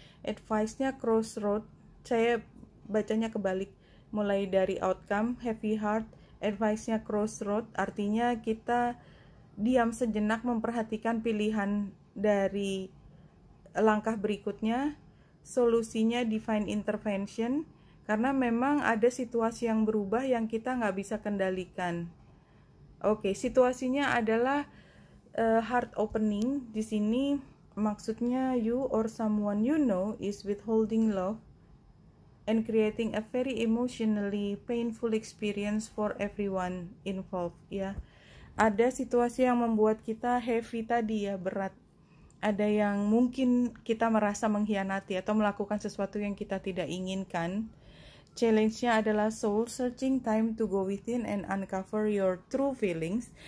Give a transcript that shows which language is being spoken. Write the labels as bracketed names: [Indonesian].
[Indonesian] Advice-nya crossroad, saya bacanya kebalik, mulai dari outcome, heavy heart, advice-nya crossroad, artinya kita diam sejenak memperhatikan pilihan dari langkah berikutnya, solusinya divine intervention, karena memang ada situasi yang berubah yang kita nggak bisa kendalikan. Oke, situasinya adalah heart opening. Di sini maksudnya [English] you or someone you know is withholding love and creating a very emotionally painful experience for everyone involved [Indonesian] ya. Ada situasi yang membuat kita heavy tadi ya, berat. Ada yang mungkin kita merasa mengkhianati atau melakukan sesuatu yang kita tidak inginkan. Challenge-nya adalah [English] soul searching, time to go within and uncover your true feelings.